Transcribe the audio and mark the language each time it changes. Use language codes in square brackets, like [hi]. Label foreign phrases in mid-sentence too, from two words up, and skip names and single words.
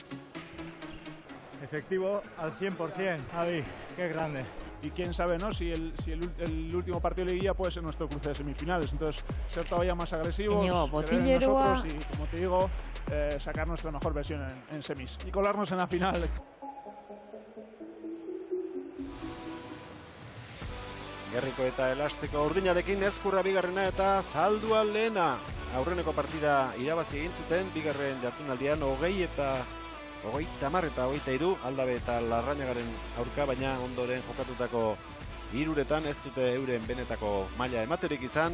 [es] Efectivo al 100%, Javi, qué grande. Y quién sabe, ¿no? Si el último partido de liguilla puede ser nuestro cruce de semifinales. Entonces, ser todavía más agresivos, creer en nosotros y, como te digo, sacar nuestra mejor versión en semis y colarnos en la final. [eu] Gerriko eta Elasteko urdinarekin Ezkurra bigarrena eta Zaldua lehena. Aurreneko partida irabazi egin zuten, bigarren jardunaldian 20 eta 30 eta 23 Aldabe eta Larrañagaren aurka, baina ondoren jokatutako 3 ez dute euren benetako maila ematerik izan.